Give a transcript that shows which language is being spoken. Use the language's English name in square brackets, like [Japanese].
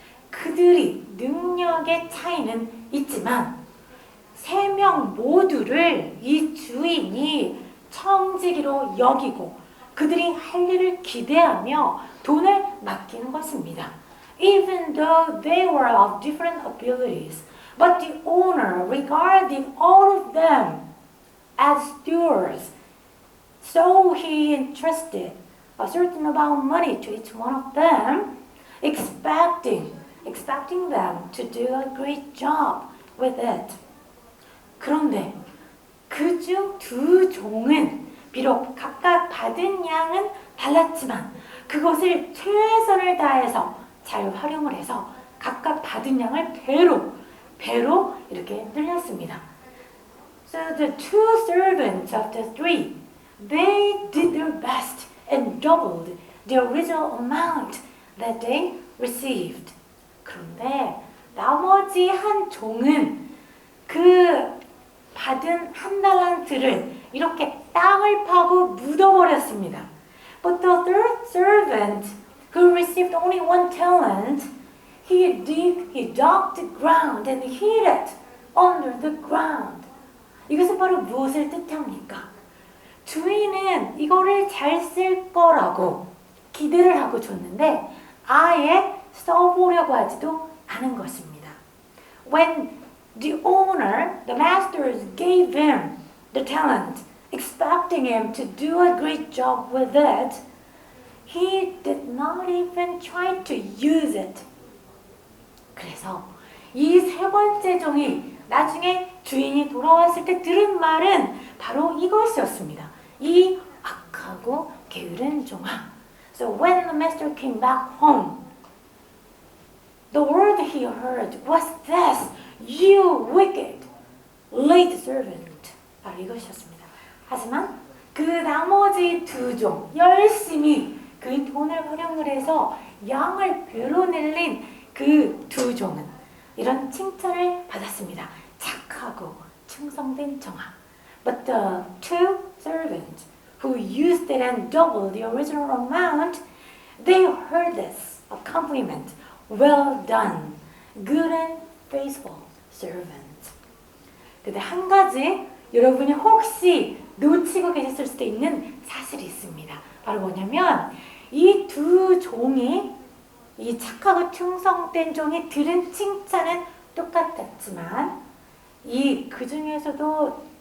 [Korean] 그들이 능력의 차이는 있지만 3명 모두를 이 주인이 청지기로 여기고 그들이 할 일을 기대하며 돈을 맡기는 것입니다. [English] Even though they were of different abilities, but the owner regarded all of them as stewards. So he entrusted a certain amount of money to each one of them, expecting them to do a great job with it. [Korean] 그런데 그중 2 종은 비록 각각 받은 양은 달랐지만 그것을 최선을 다해서 잘 활용을 해서 각각 받은 양을 배로 이렇게 늘렸습니다. [English] So the 2 servants of the 3, they did their best and doubled the original amount that they received. [Korean] 그런데 나머지 한 종은 그 받은 1 달란트를 이렇게 땅을 파고 묻어버렸습니다. [English] But the 3rd servant who received only 1 talent, he dug the ground and hid it under the ground. [Korean] 이것은 바로 무엇을 뜻합니까? 주인은 이거를 잘 쓸 거라고 기대를 하고 줬는데 아예 써보려고 하지도 않은 것입니다. [English] When the owner, the masters gave him the talent, expecting him to do a great job with it, he did not even try to use it. [Korean] 그래서 이 3번째 종이 나중에 주인이 돌아왔을 때 들은 말은 바로 이것이었습니다. 이 악하고 게으른 종아. [English] So when the master came back home, the word he heard was this, you wicked, late servant. [Korean] 바로 이것이었습니다. 하지만 그 나머지 2 종, 열심히 그 돈을 활용을 해서 양을 배로 늘린 그 2 종은 이런 칭찬을 받았습니다. 착하고 충성된 종아. [English] But the 2 servants who used it and doubled the original amount, they heard this, a compliment. Well done, good and faithful servant. [Korean] 근데 한 가지 여러분이 혹시 놓치고 계셨을 수도 있는 사실이 있습니다. 바로 뭐냐면 이 2 종이 이 착하고 충성된 종이 들은 칭찬은 똑같았지만 이 그 중에서도